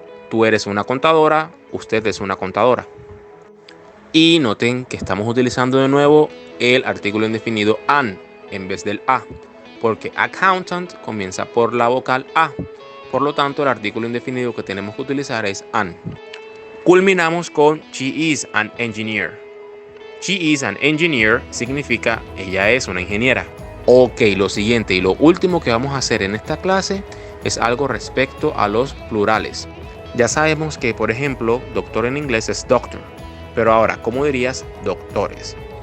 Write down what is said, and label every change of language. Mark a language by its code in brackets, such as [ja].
[es] Tú eres una contadora, usted es una contadora. Y noten que estamos utilizando de nuevo el artículo indefinido an en vez del a, porque accountant comienza por la vocal a. Por lo tanto, el artículo indefinido que tenemos que utilizar es an. Culminamos con [en] she is an engineer. She is an engineer [es] significa ella es una ingeniera. Ok, lo siguiente y lo último que vamos a hacer en esta clase es algo respecto a los plurales. Ya sabemos que, por ejemplo, doctor en inglés es doctor. Pero ahora, ¿cómo dirías doctores?